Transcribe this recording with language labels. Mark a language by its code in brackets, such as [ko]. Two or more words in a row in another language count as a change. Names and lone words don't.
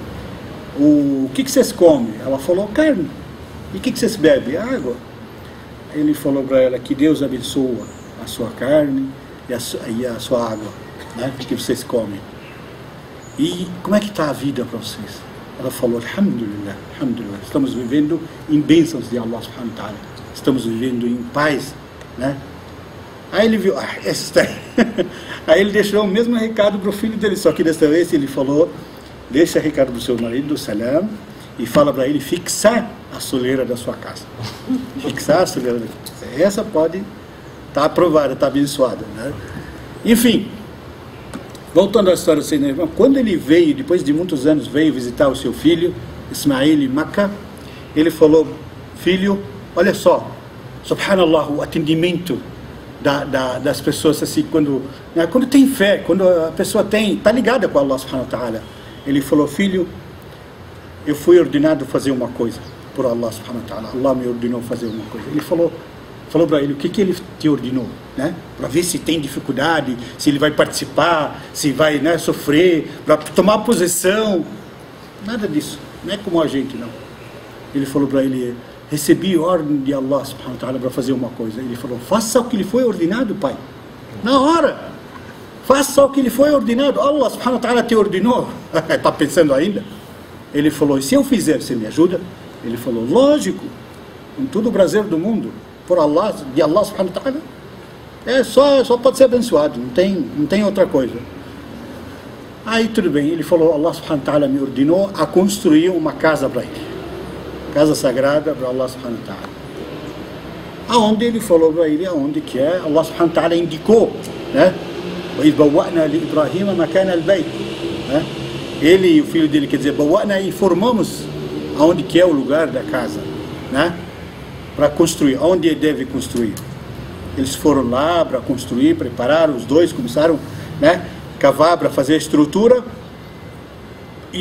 [pt] O que vocês comem? Ela falou, carne. E o que vocês bebem? Água. Ele falou para ela, que Deus abençoa a sua carne e a sua água, né? Que vocês comem. E como é que está a vida para vocês? Ela falou, [ar] الحمد لله، الحمد لله. [pt] Estamos vivendo em bênçãos de Allah [ar] سبحانه وتعالى. [pt] Estamos vivendo em paz, né? Aí ele viu, aí ele deixou o mesmo recado para o filho dele, só que desta vez ele falou, deixa recado para o seu marido, salam, e fala para ele fixar a soleira da sua casa. Fixar a soleira da sua casa. Essa pode estar aprovada, está abençoada, né? Enfim, voltando à história do Senhor, quando ele veio, depois de muitos anos, veio visitar o seu filho, Ismail, em Meca, ele falou, filho, olha só, subhanallah, o atendimento das pessoas assim, quando tem fé, quando a pessoa está ligada com Allah [ar] سبحانه وتعالى, [pt] Ele falou: filho, eu fui ordenado a fazer uma coisa por Allah [ar] سبحانه وتعالى. [pt] Allah me ordenou a fazer uma coisa. Ele falou para ele: o que ele te ordenou, né? Para ver se tem dificuldade, se ele vai participar, se vai, né, sofrer, para tomar posição. Nada disso, não é como a gente, não. Ele falou para ele: recebi ordem de Allah [ar] سبحانه وتعالى [pt] para fazer uma coisa. Ele falou: faça o que lhe foi ordenado, pai. Na hora, faça o que lhe foi ordenado. Allah [ar] سبحانه وتعالى [pt] te ordenou. Está pensando ainda? Ele falou: e se eu fizer, você me ajuda? Ele falou: lógico, com todo o prazer do mundo, por Allah, de Allah [ar] سبحانه وتعالى, [pt] só pode ser abençoado, não tem outra coisa. Aí tudo bem, ele falou: Allah [ar] سبحانه وتعالى [pt] me ordenou a construir uma casa para ele, casa sagrada para Allah [ar] سبحانه وتعالى. [pt] Aonde ele falou para ele, aonde que é, [ar] الله سبحانه وتعالى [pt] indicou, né? [ar] وَإِذْ بَوَّأْنَا لِإِبْرَاهِيمَ مَكَانَ الْبَيْتِ, [pt] né? Ele e o filho dele, quer dizer, bawa'na, informamos aonde que é o lugar da casa, né? Para construir, aonde ele deve construir. Eles foram lá para construir, prepararam, os dois começaram, né, cavar para fazer a estrutura, e